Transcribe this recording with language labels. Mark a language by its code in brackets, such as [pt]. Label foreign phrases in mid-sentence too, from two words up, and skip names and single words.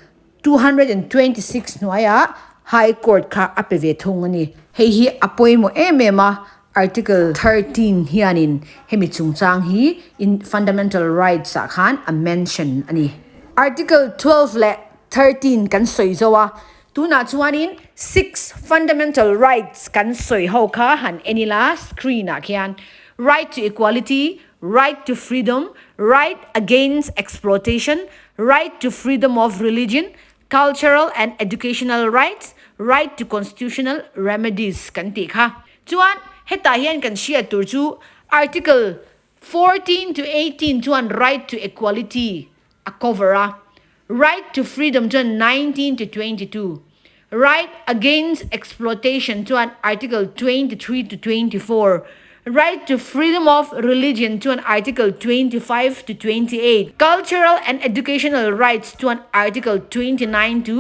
[lus] 226 noya [en] high court [lus] kha apeve thungani hei hi apoimo emema article 13 hianin hemi chungchang hi in [en] fundamental rights [lus] a khan a mention ani article 12 le 13 kan soizowa tuna chuanin 6 fundamental rights kan soi ho kha han enila screen a khian [en] right to equality right to freedom right against exploitation right to freedom of religion cultural and educational rights right to constitutional remedies [lus] kan ti kha chuan heta hian kan shia tur chu [en] article 14 to 18 chuan right to equality akovera right to freedom to 19 to 22 right against exploitation to an article 23 to 24 right to freedom of religion to an article 25 to 28 cultural and educational rights to an article 29 to